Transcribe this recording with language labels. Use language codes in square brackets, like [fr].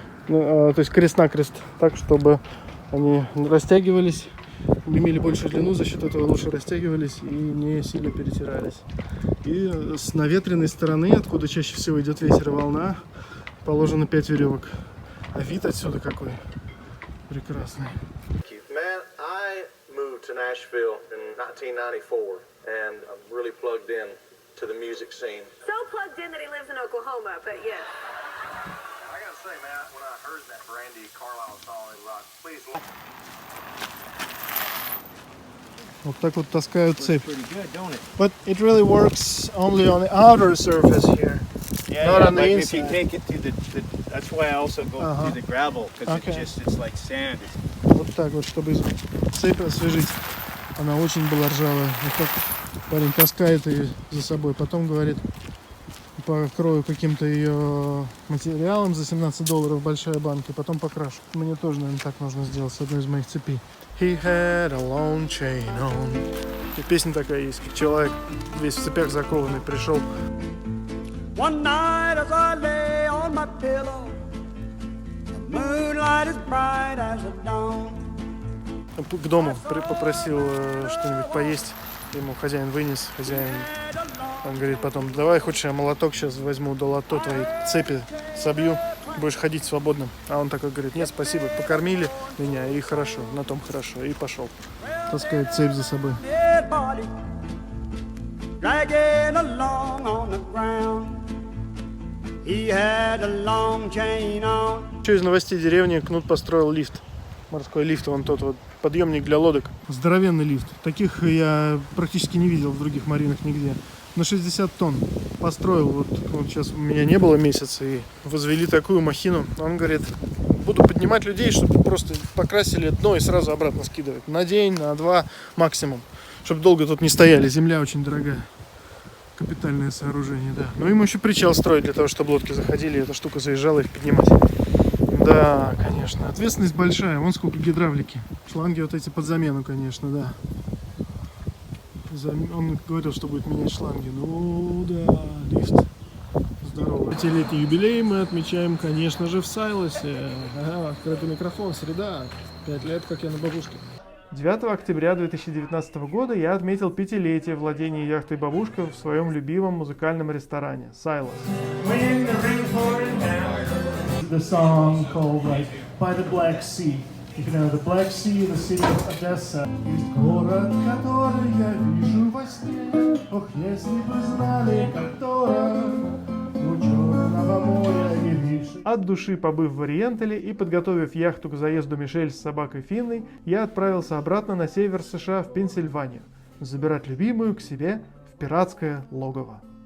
[ru] То есть крест-накрест, так, чтобы они растягивались, имели большую длину, за счет этого лучше растягивались и не сильно перетирались. И с наветренной стороны, откуда чаще всего идет ветер и волна, положено 5 веревок. А вид отсюда какой прекрасный. [en] Man, I moved to Nashville in 1994 and I'm really plugged in to the music scene. So plugged in that he lives in Oklahoma, but yes. I gotta say, man, when I heard that Brandy Carlisle song, it rocked. Please. [ru] Вот так вот таскают цепь. [en] But it really works only on the outer surface here. Not on the if inside. you take it to the that's why I also go to the gravel because Okay. it's like sand. [ru] Вот так вот, чтобы цепь освежить. Она очень была ржавая. Вот так парень таскает ее за собой. Потом говорит, покрою каким-то ее материалом за $17 большая банка. Потом покрашу. Мне тоже, наверное, так нужно сделать с одной из моих цепей. [en] He had a long chain on. [ru] И песня такая есть, как человек весь в цепях закованный пришел. [en] One night as I lay on my pillow, the moonlight as bright as the dawn. [ru] К дому попросил что-нибудь поесть. Ему хозяин вынес, хозяин, он говорит потом, давай хочешь я молоток сейчас возьму, до лото твои цепи собью, будешь ходить свободным. А он такой говорит, нет, спасибо, покормили меня и хорошо, на том хорошо, и пошел. Таскает цепь за собой. [en] Dead body dragging along on the ground. He had a long chain on. [ru] Еще из новостей деревни Кнут построил лифт. Морской лифт, вон тот вот подъемник для лодок. Здоровенный лифт. Таких я практически не видел в других маринах нигде. На 60 тонн построил. Вот сейчас у меня не было месяца и возвели такую махину. Он говорит, буду поднимать людей, чтобы просто покрасили дно и сразу обратно скидывать. На день, на 2 максимум. Чтобы долго тут не стояли. Земля очень дорогая. Капитальное сооружение, да. Ну, ему еще причал строить для того, чтобы лодки заходили, и эта штука заезжала их поднимать. Да, конечно. Ответственность большая. Вон сколько гидравлики. Шланги вот эти под замену, конечно, да. Он говорил, что будет менять шланги. Ну да, лифт. Здорово. 5-летний юбилей мы отмечаем, конечно же, в Сайлосе. Ага, открытый микрофон, среда. 5 лет, как я на бабушке. 9 октября 2019 года я отметил 5-летие владения яхтой «Бабушка» в своем любимом музыкальном ресторане «Сайлос». [en] The song called like By the Black Sea. If you know the Black Sea, the city of Odessa. [ru] Есть город, который я вижу во сне. Ох, если бы знали, как дорог у Черного моря и выше. От души побыв в Ориентале и подготовив яхту к заезду Мишель с собакой Финной, я отправился обратно на север США в Пенсильванию, забирать любимую к себе в пиратское логово.